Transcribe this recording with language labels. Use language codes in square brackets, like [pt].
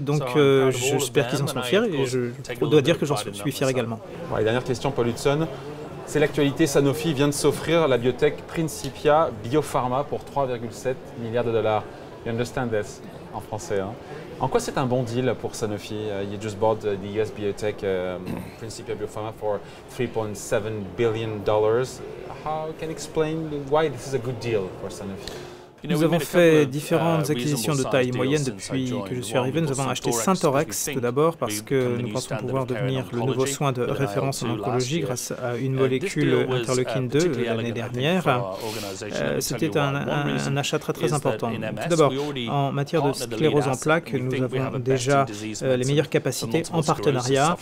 [fr] Donc j'espère qu'ils en sont fiers et je dois dire que j'en suis fier également. Ouais, dernière question, Paul Hudson. C'est l'actualité, Sanofi vient de s'offrir la biotech Principia Biopharma pour 3,7 milliards de dollars. [en] You understand this [fr] en français. Hein? En quoi c'est un bon deal pour Sanofi? [en] You just bought the US biotech Principia Biopharma for $3.7 billion. How can you explain why this is a good deal for Sanofi? [fr] Nous avons fait différentes acquisitions de taille moyenne depuis que je suis arrivé. Nous avons acheté Syntorex tout d'abord parce que nous pensons pouvoir devenir le nouveau soin de référence en oncologie grâce à une molécule interleukine 2 l'année dernière. C'était un achat très important. Tout d'abord, en matière de sclérose en plaques, nous avons déjà les meilleures capacités en partenariat.